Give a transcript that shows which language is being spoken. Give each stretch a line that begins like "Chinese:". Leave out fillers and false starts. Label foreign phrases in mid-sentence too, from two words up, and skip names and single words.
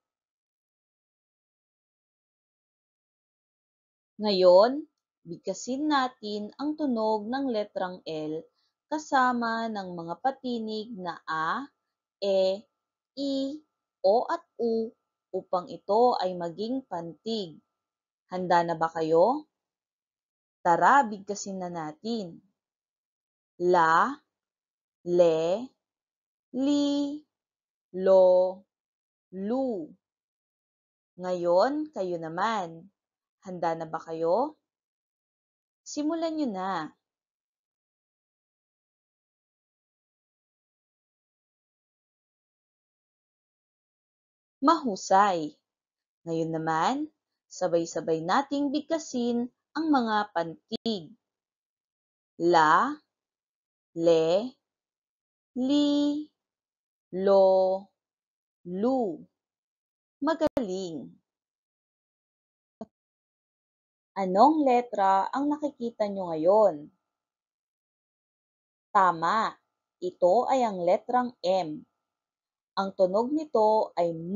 Filipino: Ngayon, bigkasin natin ang tunog ng letrang L kasama ng mga patinig na A, E, I, O at U upang ito ay maging pantig. Handa na ba kayo? Tara, bigkasin na natin. La, le, li, lo, lu. Ngayon, kayo naman. Handa na ba kayo? Simulan nyo na. Mahusay. Ngayon naman, sabay-sabay nating bigkasin ang mga pantig. La, le, li, lo, lu. Magaling! Anong letra ang nakikita nyo ngayon? Tama! Ito ay ang letrang M. Ang tunog nito ay M.